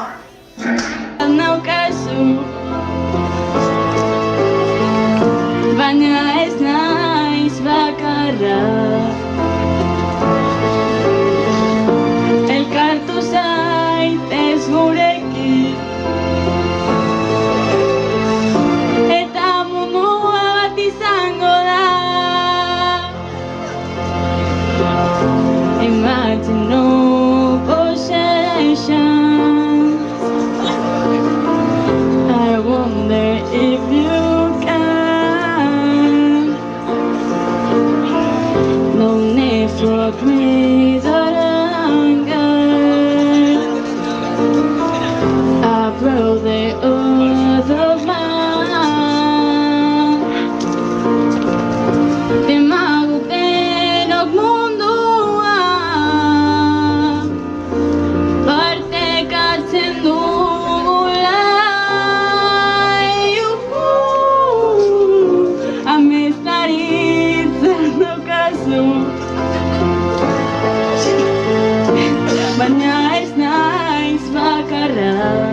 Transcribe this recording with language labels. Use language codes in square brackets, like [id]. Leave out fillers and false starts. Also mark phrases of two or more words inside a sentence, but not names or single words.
[eu] Naukazu, baina ez naiz bakarra. Elkartu zaitez gurekin, eta mundua bat izango da. [en] Imagine no possession. I wonder if you can. No need for greed or anger. I broke the oath of man. [eu] Demagotenok mundua partekatzen dugula. Baina ez naiz bakarra.